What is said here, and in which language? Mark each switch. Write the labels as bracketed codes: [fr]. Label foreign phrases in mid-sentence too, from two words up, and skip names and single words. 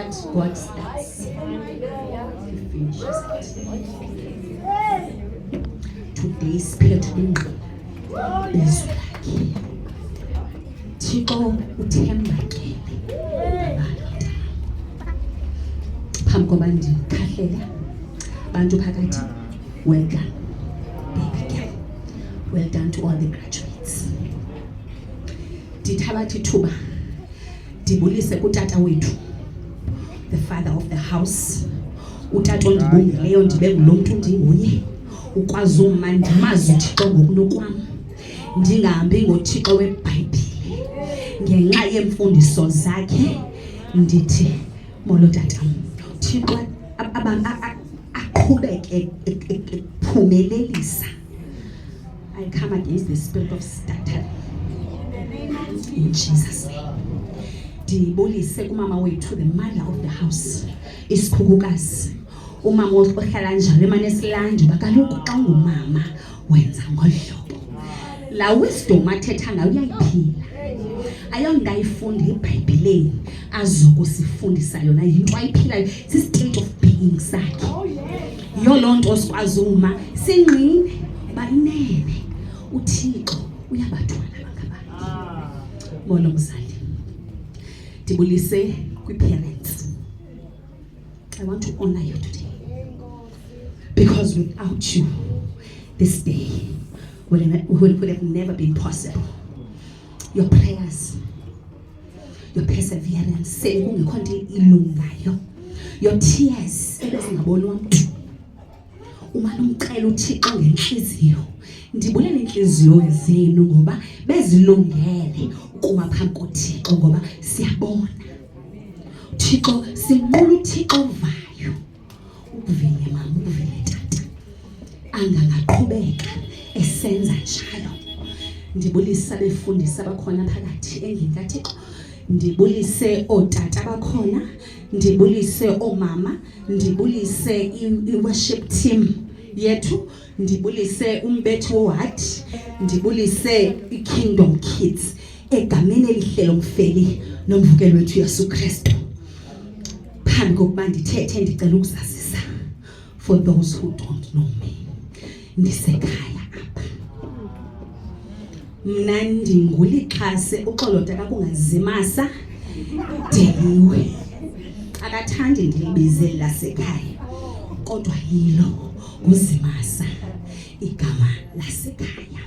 [en] God starts, He finishes it. Today spirit [xh] ingqi izwi lakhe. Thixo uthembakele phambi koba ndikhahlele bantu phakathi. [en] Well done, baby girl. Well done to all the graduates. [xh] Ndithabatha ithuba ndibulise kutata wethu, [en] the father of the house, [xh] utata ondibongeleyo ndibe ngulo mntu ndinguye, ukwazi uma ndimazi uThixo ngokunokwam, ndingahambi ngoThixo weBhayibhile. Ngenxa yeemfundiso zakhe ndithi molo tatam, Thixo aqhubeke ephumelelisa. [en] I come against the spirit of stuttering in Jesus' name. [xh] Ndibulise kumama wethu, [en] the mother of the house, [xh] isikhukukazi, umama ohlala njalo emanesilandi, bakaloku xa ngumama wenza ngohlobo. La wisdom athetha ngayo uyayiphila. Ayonto ayifunda eBhayibhileni azokusifundisa yona, yinto ayiphilayo, si- [en] state of being [xh] sakhe. Yiyo loo nto sikwazi uma sinqine bayinene uThixo uyabathwala abangabanye. Molo mzali. Ndibulise kwi-parents. [en] I want to honor you today, because without you this day would have never been possible. Your prayers, your perseverance, [xh] sekungekho nto ilungayo, [en] your tears [xh] ebezingabonwa mntu. Uma nomcela uThixo ngenhliziyo, ndibulela inhliziyo zenu ngoba bezilungele ukuma phambi koThixo, ngoba siyabona Thixo, sinqula uThixo ovayo. Ukuvile mama, ukuvile tata, angangaqhubeka esenza njalo. Ndibulisa abefundisi abakhona phakathi endlini kaThixo, ndibulise ootata abakhona, ndibulise oomama, ndibulise i- [en] worship team [xh] yethu, ndibulise umbethi woward, ndibulise i-Kingdom Kids egameni elihle lomfeli nomvukeli wethu Yesu Kristu. Phambi kokuba ndithethe ndicela ukuzazisa [en] for those who don't know me, [xh] ndisekhaya apha. Mna ndinguLixhase, uXolotha kakungazimasa Deliwe. Akathandi ndilibize lasekhaya, kodwa yilo uZimasa igama lasekhaya.